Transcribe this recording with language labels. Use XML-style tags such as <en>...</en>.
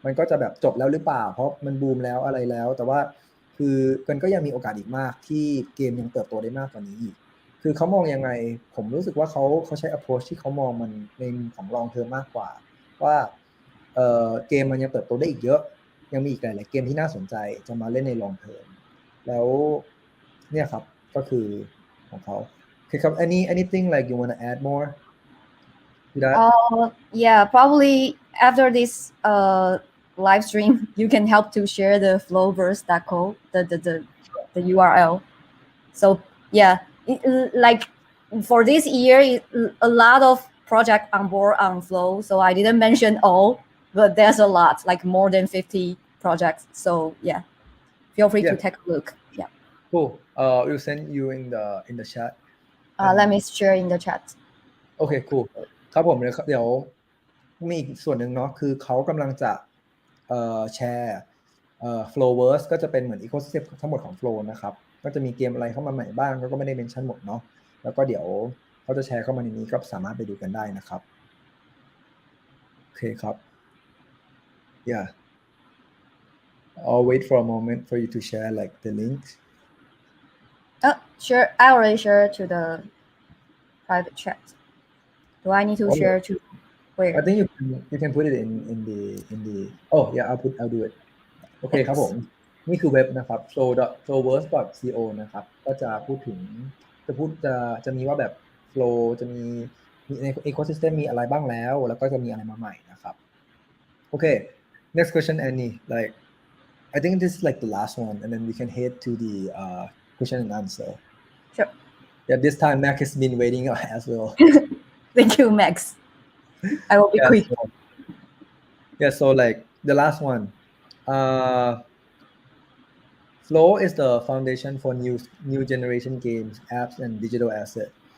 <th>จะแบบจบแล้วหรือเปล่าเพราะมันบูมแล้วอะไรแล้วแต่ว่าคือมันก็ยังมีโอกาสอีกมากที่เกมยังเติบโตได้มากกว่านี้อีกคือเขามองยังไงผมรู้สึกว่าเขาใช้ approach ที่เขามองมันในมุมของ long term มากกว่าว่าเกมมันยังเติบโตได้อีกเยอะยังมีอีกหลายๆเกมที่น่าสนใจจะมาเล่นใน long term แล้วเนี่ยครับก็คือของเขาคือครับ</th> <en>anything like you want to add more to that Yeah, probably after this live stream, you can help to share the flowverse.co, the URL. So yeah, like for this year, a lot of project on board on Flow. So I didn't mention all, but there's a lot, like more than 50 projects. So yeah, feel free to Yeah. take a look. Yeah. Cool. We'll send you in the chat. Let me share in the chat.</en> <th>โอเค cool ครับผมเดี๋ยวมีอีกส่วนหนึ่งเนาะคือเขากำลังจะแชร์Flowverse ก็จะเป็นเหมือน ecosystem ทั้งหมดของ Flow นะครับก็จะมีเกมอะไรเข้ามาใหม่บ้างก็ไม่ได้เมนชั่นหมดเนาะแล้วก็เดี๋ยวเขาจะแชร์เข้ามาในนี้ก็สามารถไปดูกันได้นะครับโอเคครับ</th> <en>yeah I'll wait for a moment for you to share like the links Sure. I already shared to the private chat. Do I need to share to where? I think you can put it in the oh yeah I'll do it</en> <th>โอเคครับผมนี่คือเว็บนะครับ flowverse.co นะครับก็จะพูดถึงจะมีว่าแบบ flow จะมีใน ecosystem มีอะไรบ้างแล้วก็จะมีอะไรมาใหม่นะครับโอเค</th> <en>next question Annie like I think this is like the last one and then we can head to the question and answer Sure. Yeah, this time Mac has been waiting as well. Thank you, Max. I will be quick. So like the last one. Flow is the foundation for new generation games, apps, and digital assets.</en>